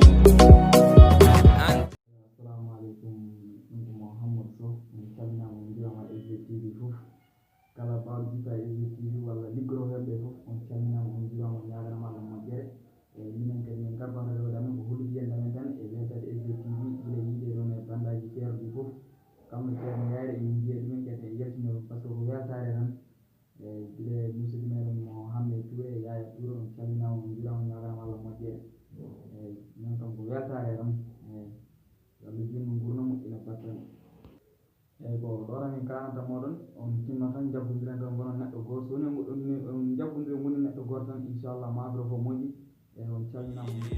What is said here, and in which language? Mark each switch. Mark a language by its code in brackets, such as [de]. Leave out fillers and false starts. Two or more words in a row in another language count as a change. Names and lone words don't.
[ar] Assalamu alaikum, [ff] ɗum ko Muhammadu Sow, min calminama min mbiyama sgtv fof, kala ɓawɗo jippa sgtv walla liggoroɓeɓe fof on calminama on mbiyama ñaganama Allah moƴƴere. Minen kadi min garɓano rewde amen ko hullude yiyande amen tan e weltaare sgtv ɓile yiide ɗon e bandaji ceerɗi fof, kamɓe ceerno yayre emin jiiya ɗumen kadi e yaltinoɗum [fr] par ce que [ff] ko weltare tan ɓile musidɗo meɗen Muhaammadu Tuure e yahya Tuure on calminama on mbiyama ñaganama Allah moƴƴere. Min kam ko weltare tan Allah jinno gurna moƴƴina batten. Eyyi ko ɗora min kananta moɗon on tinno tan jabbodiren tan gonon neɗɗo goto so woni on jabbodiri woni neɗɗo goto tan inchallah mabro ko moƴƴi e on calminama.